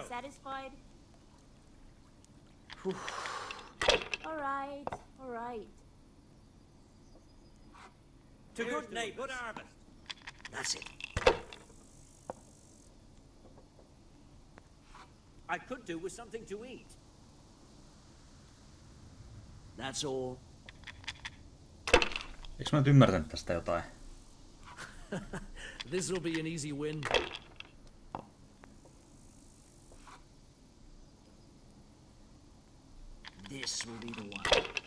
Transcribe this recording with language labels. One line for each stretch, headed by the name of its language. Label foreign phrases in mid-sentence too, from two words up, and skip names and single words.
English: Satisfied? Alright, alright. To good neighbours. Good harvest. That's it. I could do with something to eat. That's all.
Finnish: Eikö mä nyt ymmärtänyt tästä jotain?
English: This will be an easy win. This will be the one.